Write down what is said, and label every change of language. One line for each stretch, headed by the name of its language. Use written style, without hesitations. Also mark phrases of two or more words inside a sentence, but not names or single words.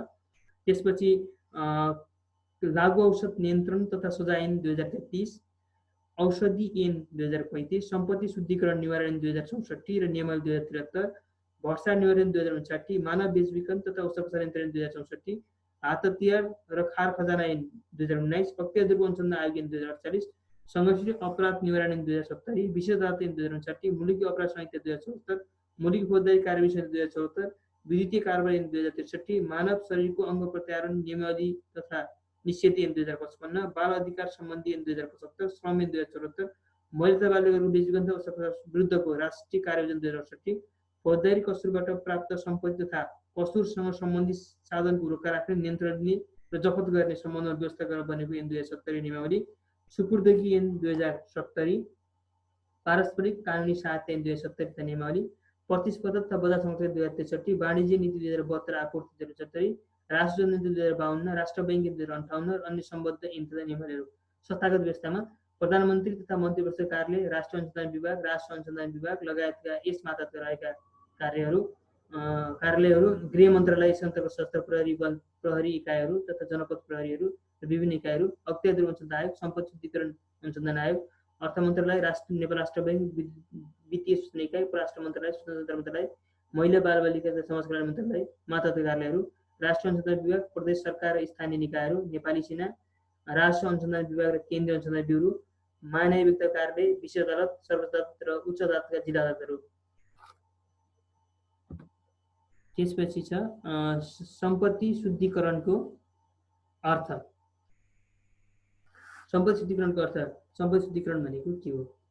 Nepali: त्यसपछि लागु औषध नियन्त्रण तथा सजाय ऐन 2033, औषधि ऐन 2035, सम्पत्ति शुद्धिकरण निवारण ऐन 2064 र नियमावली 2073, भ्रष्टाचार निवारण 2059, मानव बेचबिखन तथा औषध पसल यन्त्र ऐन 2064, हात हतियार र खार खजाना ऐन 2019, अख्तियार दुर्ग अनुसन्धान आयोग ऐन 2048, संगठित अपराध निवारण ऐन 2070, विशेष अदालत ऐन 2059, मुलुकी अपराध संहिता 2074, मुलुकी फौजदारी कार्यवाही संहिता 2074, विद्युतीय कारबाही ऐन 2063, मानव शरीरको अंग प्रत्यारोहण नियमावली तथा निषेध ऐन 2055, बाल अधिकार सम्बन्धी ऐन 2075, श्रम ऐन 2074, महिला बालकहरूको बेचबिखन विरुद्धको राष्ट्रिय कार्ययोजना 2068, फौजदारी कसुरबाट प्राप्त सम्पत्ति तथा कसुरसँग सम्बन्धित साधनको रोक्का राख्ने, नियन्त्रण दिने र जफत गर्ने सम्बन्धमा व्यवस्था गरेर बनेको ऐन 2070 नियमावली, सुपुर्दगी ऐन 2070, पारस्परिक कानुनी सहायता ऐन 2070 नियमावली, प्रतिस्पर्धा तथा बजार संरक्षण 2063, वाणिज्य नीति 2072 आपूर्ति 2070, राष्ट्र नीति 2052, राष्ट्र बैंक 2058 र अन्य सम्बद्ध ऐन तथा नियमहरू। संस्थागत व्यवस्थामा प्रधानमन्त्री तथा मन्त्रीपरिषद कार्यालय, राष्ट्र अनुसन्धान विभाग, राष्ट्र अनुसन्धान विभाग लगायतका यस मातहतका रहेका कार्यालयहरू, गृह मन्त्रालय सन्तर्गत सशस्त्र प्रहरी बल प्रहरी इकाइहरू तथा जनपद प्रहरीहरू र विभिन्न इकाइहरू, अख्तियार दुर्ग अनुसन्धान आयोग, सम्पत्ति शुद्धिकरण अनुसन्धान आयोग, अर्थ मन्त्रालय, नेपाल राष्ट्र बैंक, वित्तीय सूचना इकाइ, परराष्ट्र मन्त्रालय, स्वतन्त्र मन्त्रालय, महिला बाल बालिका तथा समाज कल्याण मन्त्रालय, मातहतका कार्यालयहरू, राष्ट्र अनुसन्धान विभाग, प्रदेश सरकार र स्थानीय निकायहरू, नेपाली सेना, राष्ट्र अनुसन्धान विभाग र केन्द्रीय अनुसन्धान ब्युरो, मानवीय व्यक्ति कार्यालय, विशेष अदालत, सर्वोच्च अदालत र उच्च अदालतका जिल्ला अदालतहरू। त्यसपछि छ सम्पत्ति शुद्धिकरणको अर्थ। सम्पत्ति शुद्धिकरणको अर्थ, सम्पत्ति शुद्धिकरण भनेको के हो?